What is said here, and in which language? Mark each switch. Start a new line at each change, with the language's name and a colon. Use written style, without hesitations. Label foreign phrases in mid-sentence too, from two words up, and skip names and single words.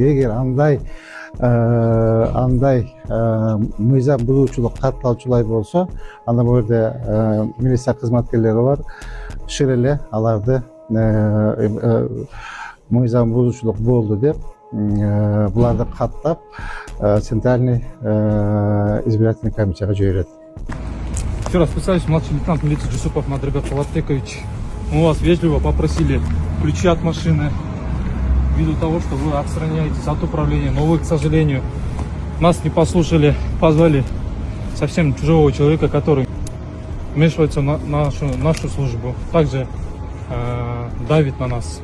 Kyrgyz: Эгер андай мыйзам бузуучулук катталчулай болсо, анда бул жерде милиция кызматкерлери бар, шыр эле аларды мыйзам бузуучулук болду деп буларды каттап
Russian: центральный избирательный
Kyrgyz: комиссияга жиберет.
Russian: Еще раз представляюсь, младший лейтенант милиции Джусупов Мадригат Палаттекович. Мы вас вежливо попросили ключи от машины, ввиду того, что вы отстраняетесь от управления, но вы, к сожалению, нас не послушали, позвали совсем чужого человека, который вмешивается в нашу службу, также давит на нас.